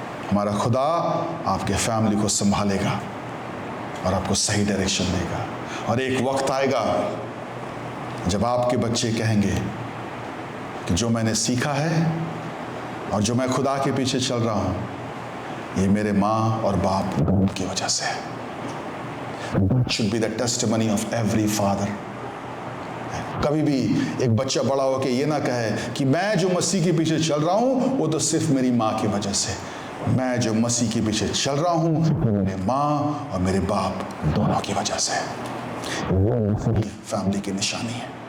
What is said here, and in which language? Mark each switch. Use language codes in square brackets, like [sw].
[hi] हमारा खुदा आपके फैमिली को संभालेगा और आपको सही डायरेक्शन देगा। और एक वक्त आएगा जब आपके बच्चे कहेंगे कि जो मैंने सीखा है और जो मैं खुदा के पीछे चल रहा हूँ, ये मेरे माँ और बाप की वजह से है। [en] That should be the testimony of every father. [hi] कभी भी एक बच्चा बड़ा होकर ये ना कहे कि मैं जो मसीह के पीछे चल रहा हूँ वो तो सिर्फ मेरी माँ की वजह से। मैं जो मसीह के पीछे चल रहा हूँ मेरे माँ और मेरे बाप दोनों की वजह से। वो मसीही फैमिली की निशानी है।